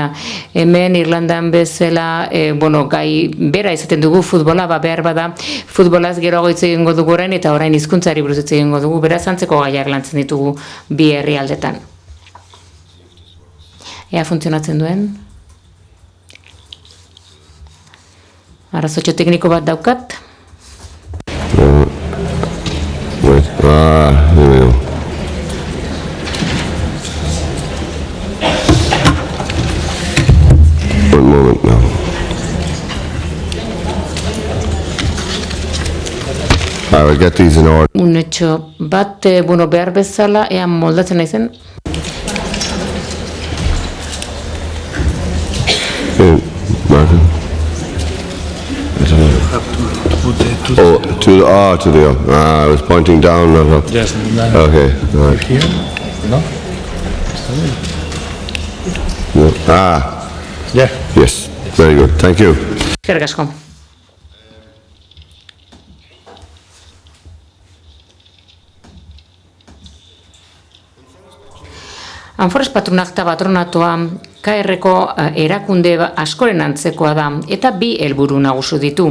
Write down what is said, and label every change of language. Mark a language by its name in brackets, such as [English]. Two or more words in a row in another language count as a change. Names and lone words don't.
[Basque] Hemen Irlandan bezala, gai bera izaten dugu futbola, behar bada futbolaz geroago hitz egingo dugu orain, eta orain hizkuntzari buruz hitz egingo dugu, beraz antzeko gaiak lantzen ditugu bi herrialdetan. Ea funtzionatzen duen? Arrazotxo tekniko bat daukat. [English] One moment now. I will get these in order. [Basque] Unetxo bat, behar bezala, ea moldatzen naizen. [English] Martin? To the up. I was pointing down, not up. Yes. Okay. Right. Here? No? No. Yeah. Yes. Very good. Thank you. [Basque] Eskerrik asko. Anforas Patronakta patronatoa KR-ko erakunde askoren antzekoa da, eta bi helburu nagusi ditu.